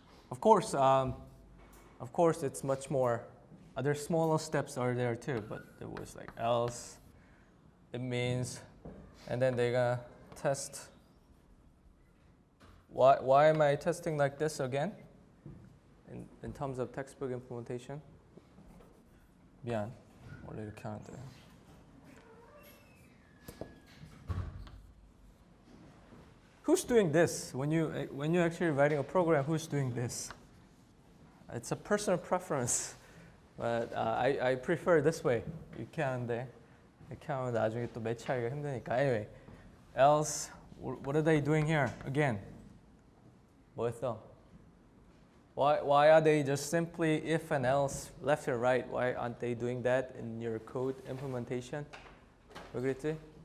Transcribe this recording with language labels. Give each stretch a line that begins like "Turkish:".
English: Of course, it's much more. Other smaller steps are there too, but it was like else. It means, and then they're gonna test. Why am I testing like this again? In terms of textbook implementation.
Korean: 미안, 원래 이렇게 하는데.
English: Who's doing this? When you're actually writing a program, who's doing this? It's a personal preference, but I prefer this way.
Korean: 이렇게 하는데 이렇게 하면 나중에 또 매치하기가 힘드니까.
English: Anyway, else, what are they doing here? Again,
Korean: 뭐였어?
English: Why are they just simply if and else, left or right? Why aren't they doing that in your code implementation?
Korean: 왜 그랬지?